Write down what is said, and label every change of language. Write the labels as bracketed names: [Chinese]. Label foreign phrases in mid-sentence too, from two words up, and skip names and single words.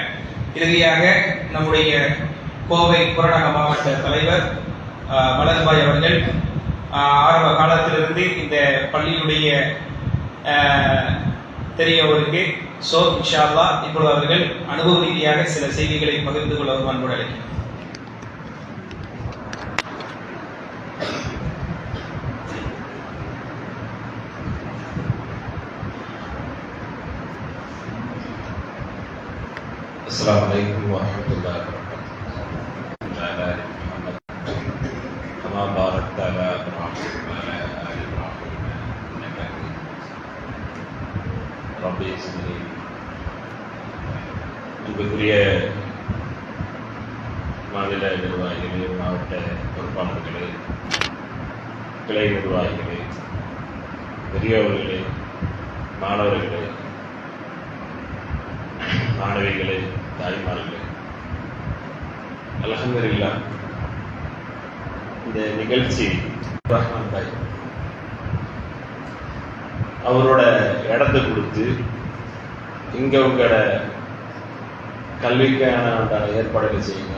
[Tamil] இறுதியாக நம்முடைய கோவை புறநக மாவட்ட தலைவர் மலர்பாய் அவர்கள் ஆரம்ப காலத்திலிருந்து இந்த பள்ளியுடைய தெரியவருக்கு. ஸோ [Arabic] إن شاء الله [Tamil] இப்பொழுது அவர்கள் அனுபவ ரீதியாக சில செய்திகளை பகிர்ந்து கொள்ள அன்போடு அழைக்கிறேன். [Arabic] السلام عليكم ورحمة الله وبركاته. وعلى آل محمد كما باركت على إبراهيم وعلى آل إبراهيم إنك حميد مجيد. ربي زدني. [Tamil] அன்புக்குரிய மாநில நிர்வாகிகளே, மாவட்ட பொறுப்பாளர்களே, கிளை நிர்வாகிகளே, பெரியவர்களே, மாணவர்களே, மாணவிகளே, தாய்மார்களே, அல்ஹம்துலில்லாஹ் இந்த நிகழ்ச்சி ரஹ்மான் பாய் அவரோட இடத்தை கொடுத்து இங்க உங்களோட கல்விக்கான ஏற்பாடுகள் செய்யுங்க.